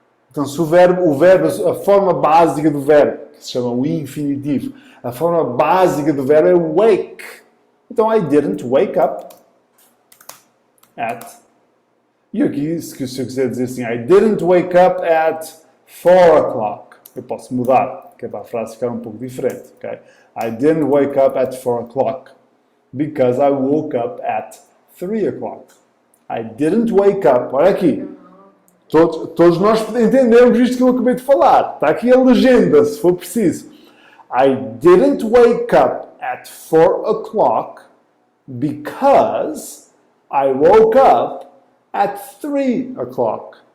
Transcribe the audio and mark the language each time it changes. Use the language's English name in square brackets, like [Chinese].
[Portuguese] Então, se a forma básica do verbo, que se chama o infinitivo, a forma básica do verbo é wake. Então, [English] I didn't wake up at. [Portuguese] E aqui, se eu quiser dizer assim, [English] I didn't wake up at 4 o'clock. [Portuguese] Eu posso mudar, que é para a frase ficar um pouco diferente. Okay? [English] I didn't wake up at 4 o'clock because I woke up at 3 o'clock. I didn't wake up. [Portuguese] Olha aqui. Todos nós entendemos isto que eu acabei de falar. Está aqui a legenda, se for preciso. [English] I didn't wake up at 4 o'clock because I woke up at 3 o'clock.